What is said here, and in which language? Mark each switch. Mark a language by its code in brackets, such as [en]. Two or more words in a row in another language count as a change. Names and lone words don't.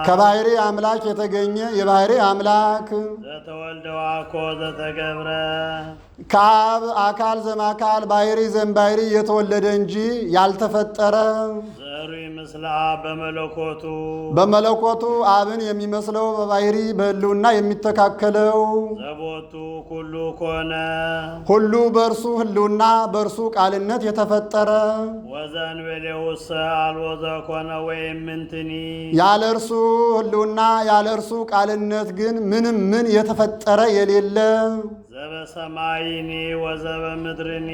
[am] ከባሕሪ አምላክ የተገኘ የባሕሪ አምላክ [gez] ዘተወልደ ዋኮ ዘተገብረ [am] ከአብ አካል [gez] ዘማካል ባሕሪ ዘምባሕሪ [am] የተወለደ እንጂ ያልተፈጠረ [gez] ዘሩ ምስለ አብ በመለኮቱ [am] በመለኮቱ አብን የሚመስለው በባሕሪ በሕልውና የሚተካከለው [gez] ዘቦቱ ኩሉ ኮነ [am] ሁሉ በእርሱ ሕልውና በእርሱ ቃልነት የተፈጠረ [gez] ወዘእንበሌውሰ አልቦ ዘኮነ ወይም ምንትኒ [am] ያለ እርሱ ሕልውና ያለ እርሱ ቃልነት ግን ምንም ምን የተፈጠረ የሌለ [gez] ዘበሰማይኒ ወዘበምድርኒ